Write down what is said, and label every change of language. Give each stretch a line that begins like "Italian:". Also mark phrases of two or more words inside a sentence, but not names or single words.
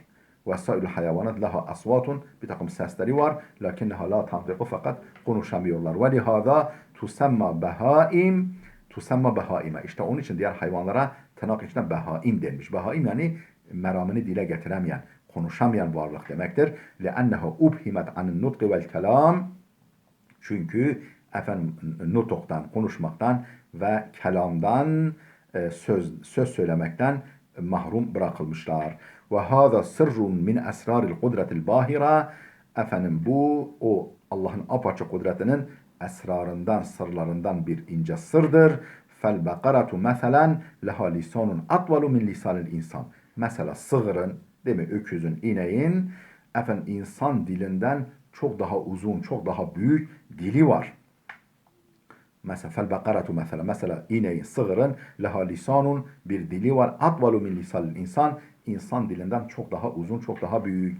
Arabic: وسائر الحيوانات لها أصوات
Turkish: bir takım sesleri var.
Arabic: لكنها لا تنطق
Turkish: fakat konuşamıyorlar.
Arabic: ولهذا تسمى بهائم تسمى بهائم.
Turkish: İşte onun için diğer hayvanlara tırnak içinde behaim denmiş. Behaim yani meramını dile getiremeyen, konuşamayan varlık demektir.
Arabic: لِأَنَّهُ اُبْهِمَتْ عَنِ النُّطْقِ وَالْكَلَامِ
Turkish: Çünkü nutuktan, konuşmaktan ve kelamdan, söz söylemekten mahrum bırakılmışlar.
Arabic: وَهَذَا سِرٌ مِنْ أَسْرَارِ الْقُدْرَةِ الْبَاهِرَةِ
Turkish: Bu, o Allah'ın apaçık kudretinin esrarından, sırlarından bir ince sırdır.
Arabic: فَالْبَقَرَةُ مَثَلًا لَهَا لِسَانٌ أَطْوَلُ مِنْ لِسَانِ الْاِنْسَانِ
Turkish: Mesela sığırın, değil mi, öküzün, ineğin, insan dilinden çok daha uzun, çok daha büyük dili var. Mesela felbekaratu mesela ineğin, sığırın
Arabic: لها لسان
Turkish: bir dili var.
Arabic: أطول من لسان الإنسان
Turkish: insan dilinden çok daha uzun, çok daha büyük.